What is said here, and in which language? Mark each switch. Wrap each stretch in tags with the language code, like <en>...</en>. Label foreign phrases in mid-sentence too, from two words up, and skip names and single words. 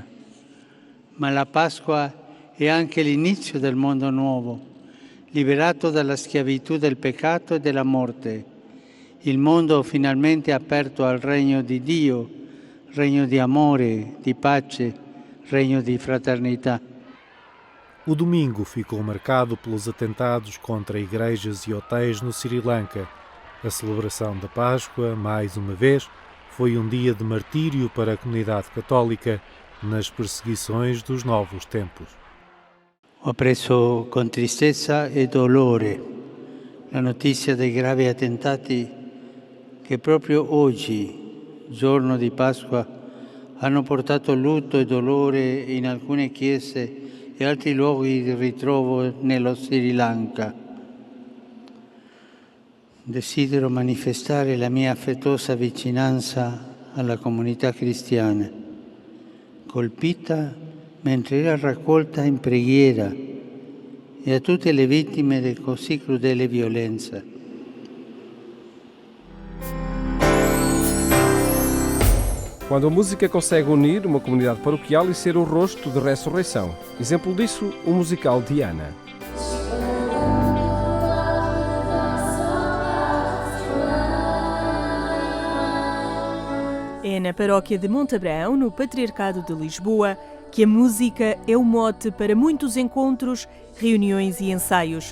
<it>Ma la Pasqua è anche l'inizio del mondo nuovo, liberato dalla schiavitù del peccato e della morte. Il mondo finalmente aperto al regno di Dio, regno di amore, di pace, regno di fraternità.</it> <pt>O domingo ficou marcado pelos atentados contra igrejas e hotéis no Sri Lanka. A celebração da Páscoa, mais uma vez, foi dia de martírio para a comunidade católica nas perseguições dos novos tempos.</pt> <it>Ho preso con tristezza e dolore la notizia dei gravi attentati che proprio oggi, giorno di Pasqua, hanno portato lutto e dolore in alcune chiese e altri luoghi di ritrovo nello Sri Lanka. Desidero manifestare la mia affettuosa vicinanza alla comunità cristiana, colpita mentre era raccolta in preghiera, e a tutte le vittime di così crudele violenza.</it> <pt>Quando a música consegue unir uma comunidade paroquial e ser o rosto de ressurreição. Exemplo disso, o musical Diana. É na paróquia de Montabrão, no Patriarcado de Lisboa, que a música é o mote para muitos encontros, reuniões e ensaios.</pt>